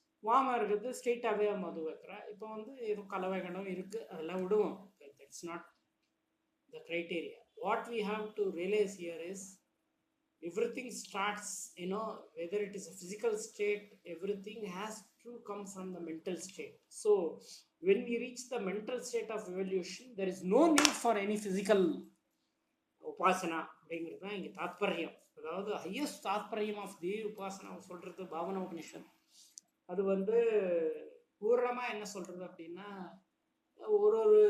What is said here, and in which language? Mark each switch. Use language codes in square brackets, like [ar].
[ta] வாம இருக்கிறது ஸ்ட்ரெயிட்டாகவே மது வைக்கிறா. இப்போ வந்து எதுவும் கலவைகளும் இருக்குது, அதெல்லாம் விடுவோம். [en] That's not the criteria. What we have to realise here is everything starts, whether it is a physical state, everything has to come from the mental state. So when we reach the mental state of evolution, there is no need for any physical upasana [ta] அப்படிங்கிறது தான் இங்கே தாத்பரியம். அதாவது highest தாத்பரியம் of the உபாசனா சொல்றது பாவன உபனிஷத். அது வந்து பூர்ணமாக என்ன சொல்றது அப்படின்னா, ஒரு